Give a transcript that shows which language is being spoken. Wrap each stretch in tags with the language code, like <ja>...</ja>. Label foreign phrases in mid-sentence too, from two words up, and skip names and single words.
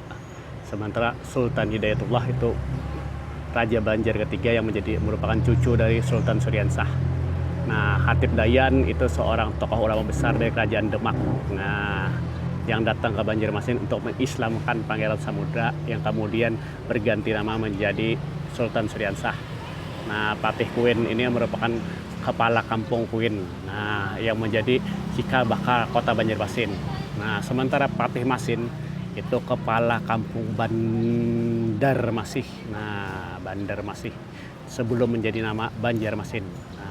<id>Sementara Sultan Hidayatullah itu Raja Banjar ketiga yang merupakan cucu dari Sultan Suryansah. Nah, Hatip Dayan itu seorang tokoh ulama besar dari Kerajaan Demak. Nah, yang datang ke Banjarmasin untuk mengislamkan Pangeran Samudra yang kemudian berganti nama menjadi Sultan Suryansah. Nah, Patih Kuen ini merupakan kepala kampung Kuen. Nah, yang menjadi cikal bakal kota Banjarmasin. Nah, sementara Patih Masin itu kepala kampung Bandarmasih. Nah, Bandarmasih sebelum menjadi nama Banjarmasin.</id>